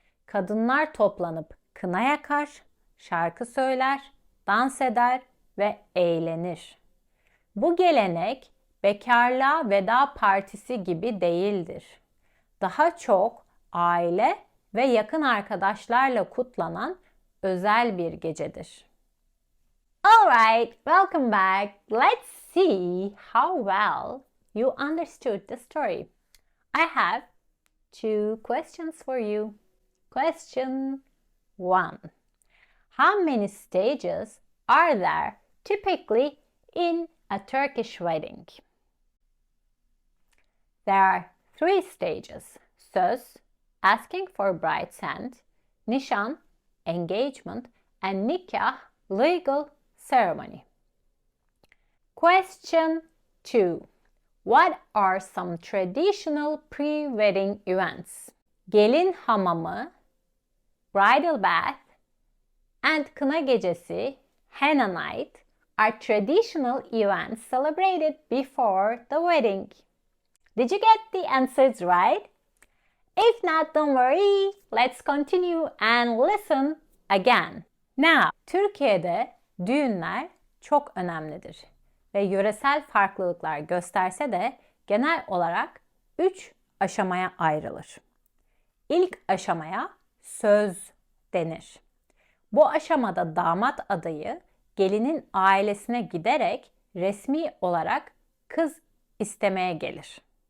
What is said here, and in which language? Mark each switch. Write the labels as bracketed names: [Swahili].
[Turkish] Kadınlar toplanıp kına yakar, şarkı söyler, dans eder ve eğlenir. Bu gelenek bekarlığa veda partisi gibi değildir. Daha çok aile ve yakın arkadaşlarla kutlanan özel bir gecedir. [English] Alright, welcome back. Let's see how well you understood the story. I have 2 questions for you. Question 1. How many stages are there typically in a Turkish wedding? There are 3 stages: söz, asking for bride's hand, nişan, engagement, and nikah, legal ceremony. Question 2. What are some traditional pre-wedding events? Gelin hamamı, bridal bath, and kına gecesi, henna night, are traditional events celebrated before the wedding. Did you get the answers right? If not, don't worry. Let's continue and listen again. [Turkish] Now, Türkiye'de düğünler çok önemlidir ve yöresel farklılıklar gösterse de genel olarak 3 aşamaya ayrılır. İlk aşamaya söz denir. Bu aşamada damat adayı gelinin ailesine giderek resmi olarak kız istemeye gelir.